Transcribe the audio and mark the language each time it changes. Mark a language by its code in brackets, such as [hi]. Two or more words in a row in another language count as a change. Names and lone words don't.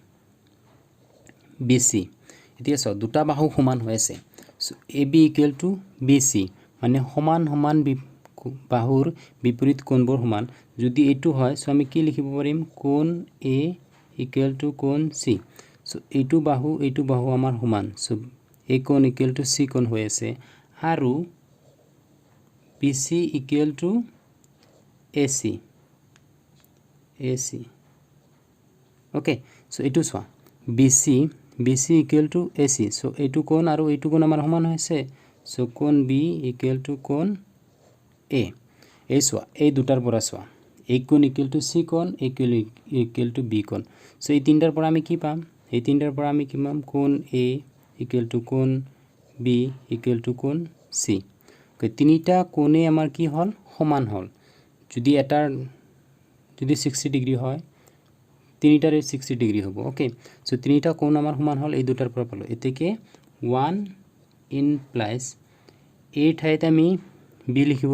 [as] bc এতিয়া সব দুটা বাহু সমান হৈ আছে সো ab [en] equal to [as] bc মানে সমান বাহুৰ বিপৰীত কোণবোৰ সমান যদি এটো হয় সো আমি কি লিখিব পাৰিম কোণ a [en] equal to [as] কোণ c সো এইটো বাহু আমাৰ সমান সো a কোণ [en] equal to [as] c কোণ হৈ আছে আৰু [en] BC equal to AC okay so [as] এটো চোৱা [en] BC equal to AC so [as] etu কোণ আৰু etu কোণ আমাৰ সমান হৈছে so কোণ B [en] equal to [as] কোণ A এই swa এই দুটাৰ পৰা swa a কোণ [en] equal to [as] C কোণ [en] equal to [as] B কোণ so এই তিনটাৰ পৰা আমি কি পাম এই তিনটাৰ পৰা আমি কি পাম কোণ A [en] equal to [as] কোণ B [en] equal to [as] কোণ C তিনিটা কোণে আমাৰ কি হল সমান হল যদি এটাৰ যদি 60 ডিগ্ৰী হয় তিনিটাৰে 60 ডিগ্ৰী হ'ব [en] okay so [as] তিনিটা কোণ আমাৰ সমান হল এই দুটাৰ পৰা পালো এতেকে 1 implies a ঠাইত আমি b লিখিব